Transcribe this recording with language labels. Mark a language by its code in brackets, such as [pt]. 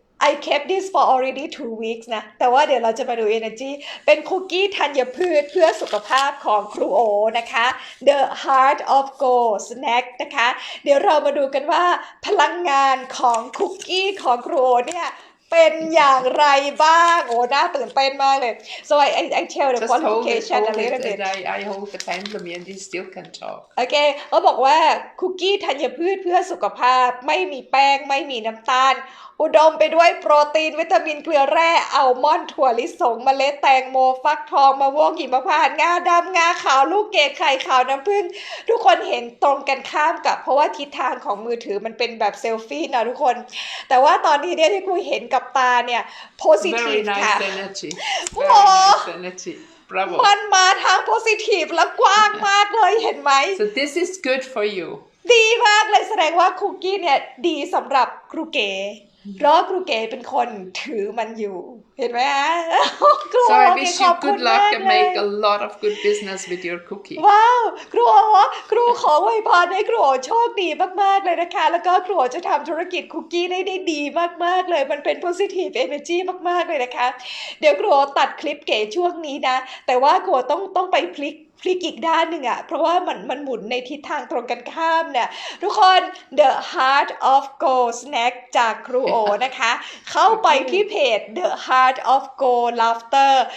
[en] I kept this for already 2 weeks [th] นะแต่ว่าเดี๋ยวเราจะมาดู energy เป็นคุกกี้ธัญพืชเพื่อสุขภาพของครูโอนะคะ The Heart of Gold Snack นะคะเดี๋ยวเรามาดูกันว่าพลังงานของคุกกี้ของครูโอเนี่ยเป็นอย่างไรบ้างโอ้น่าตื่นเต้นมากเลย [en] so I tell the qualification a little bit I hold the pendulum and you still can talk [th] โอเคเขาบอกว่าคุกกี้ธัญพืชเพื่อสุขภาพไม่มีแป้งไม่มีน้ำตาลอุดมไปด้วยโปรตีนวิตามินเกลือแร่อัลมอนด์ถั่วลิสงเมล็ดแตงโมฟักทองมะม่วงหิมพานต์งาดำงาขาวลูกเกดไข่ขาวน้ำผึ้งทุกคนเห็นตรงกันข้ามกับเพราะว่าทิศทางของมือถือมันเป็นแบบเซลฟี่นะทุกคนแต่ว่าตอนนี้เนี่ยที่คุยเห็นกับตาเนี่ย positive [en] Very [th] ค่ะ [en] nice energy Very nice energy Bravo [th] มันมาทาง positive และกว้างมากเลยเห็นไหม [en] So this is good for you [th] ดีมากเลยแสดงว่าคุกกี้เนี่ยดีสำหรับครูเก๋เพราะครูเก๋เป็นคนถือมันอยู่เห็นไหมฮะ [en] So I wish you good luck and make a lot of good business with your cookie [th] ว้าวครูขออวยพรให้ครูโชคดีมากๆเลยนะคะแล้วก็ครูจะทำธุรกิจคุกกี้ได้ดีมากๆเลยมันเป็น positive energy มากๆเลยนะคะ เดี๋ยวครูตัดคลิปเก๋ช่วงนี้นะแต่ว่าครูต้องไปพลิกอีกด้านหนึ่งอะเพราะว่ามันหมุนในทิศทางตรงกันข้ามเนี่ยทุกคน The Heart of Gold Snack จากครูโอนะคะเข้าไปที่เพจ The Heart of Gold Laughter